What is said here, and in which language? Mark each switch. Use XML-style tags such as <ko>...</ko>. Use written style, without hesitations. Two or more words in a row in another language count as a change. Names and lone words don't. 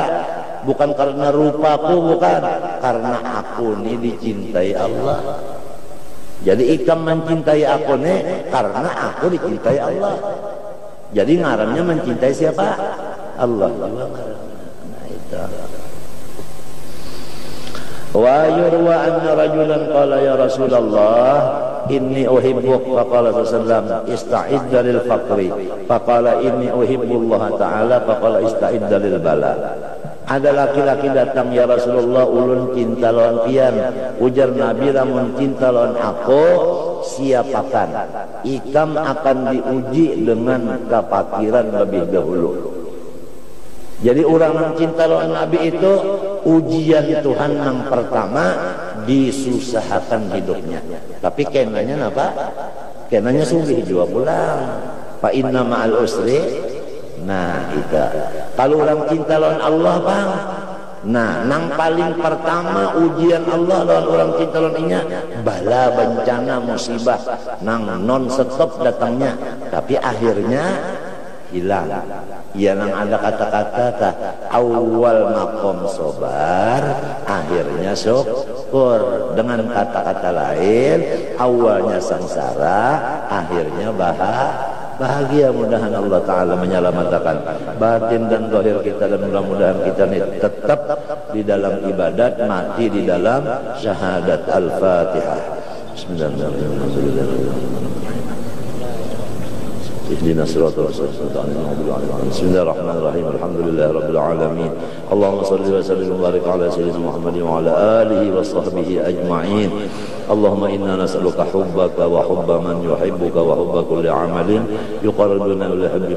<bjn>Bukan karena rupaku, bukan. Karena aku ini dicintai Allah. Jadi ikam mencintai aku nih karena aku dicintai Allah. Jadi ngarannya mencintai siapa? Allah. Nah itu.</bjn> <ar>ويروى أن رجلا قال يا رسول الله إني أحبك فقال صلى الله استعد للفقر فقال إني أحب الله تعالى فقال استعد للبلاء.</ar> <bjn>Ada laki-laki datang</bjn> <ar>يا رسول الله</ar> <bjn>ulun cinta lawan pian, ujar Nabi lamun cinta lawan aku siapakan ikam akan diuji dengan kefakiran lebih dahulu. Jadi orang yang cinta lawan Nabi itu ujian Tuhan yang pertama disusahkan hidupnya. Tapi kenanya apa? Kenanya sugih juga pulang.</bjn> <ar>فإن مع العسر.</ar> <bjn>Nah itu kalau orang cinta lawan Allah bang, nah nang paling pertama ujian Allah lawan orang cinta lawan inya bala bencana musibah nang</bjn> <en>non stop</en> <bjn>datangnya tapi akhirnya hilang. Ya nang ada kata-kata awal makom sobar akhirnya syukur.</bjn> <id>Dengan kata-kata lain awalnya sengsara akhirnya bahagia. Mudahan Allah Ta'ala menyelamatkan batin dan zahir kita dan mudah-mudahan kita ini tetap di dalam ibadat, mati di dalam syahadat al-fatihah.</id> <ar>بسم الله الرحمن الرحيم. اهدنا الصراط المستقيم. بسم الله الرحمن الرحيم. الحمد لله رب العالمين. اللهم صل وسلم وبارك على سيدنا محمد وعلى آله وصحبه أجمعين. اللهم إنا نسألك حبك وحب من يحبك وحب كل عمل يقربنا إلى حبك.</ar>